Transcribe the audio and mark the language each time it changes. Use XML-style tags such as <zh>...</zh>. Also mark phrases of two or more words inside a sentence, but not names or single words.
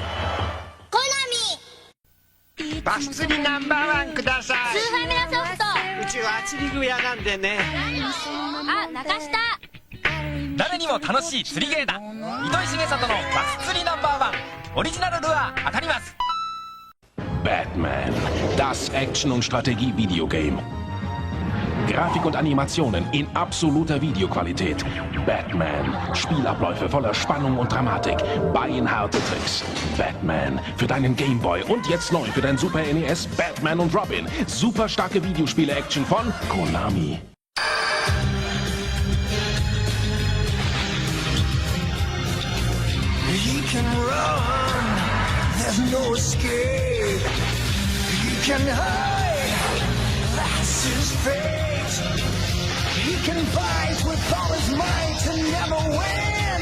<ja>コナミ。バス釣りナンバーワンください。スーファミのソフト。うちは釣り具屋なんでね。あ、中下。誰にも楽しい釣りゲーだ。糸井重里のバス釣りナンバーワン。オリジナルルアー当たります。</ja> <de>Batman, das Action- und Strategie-Videogame. Grafik und Animationen in absoluter Videoqualität. Batman, Spielabläufe voller Spannung und Dramatik. Beinharte Tricks. Batman für deinen Gameboy und jetzt neu für dein Super NES Batman und Robin. Super starke Videospiele-Action von Konami.</de> <en>He can run, there's no escape. He can hide, that's his fate. He can fight with all his might and never win.</en>